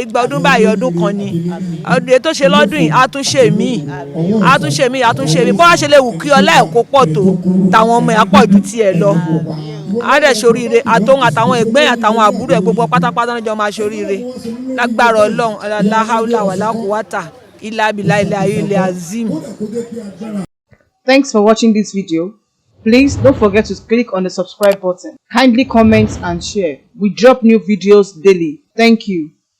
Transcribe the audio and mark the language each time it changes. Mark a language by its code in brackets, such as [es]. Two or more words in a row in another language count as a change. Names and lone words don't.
[yo] Ìgbà ọdún báyìí ọdún kan ni, ọdún tó ṣe lọ́dún yìí á tún ṣe míì, bó wá ṣe lè wù kí ọlá ẹ̀ kó pọ̀ tó tàwọn ọmọ ẹ̀ á pọ̀ ju tiẹ̀ lọ. Á dẹ̀ ṣoríire, àtàwọn ẹgbẹ́ àtàwọn àbúrò ẹ̀ gbogbo pátápátá níjọ máa ṣoríire lágbára Ọlọ́run. [ar] لا حول ولا قوة إلا بالله العلي العظيم. [en] Thanks for watching this video. Please don't forget to click on the subscribe button. Kindly comment and share. We drop new videos daily. Thank you.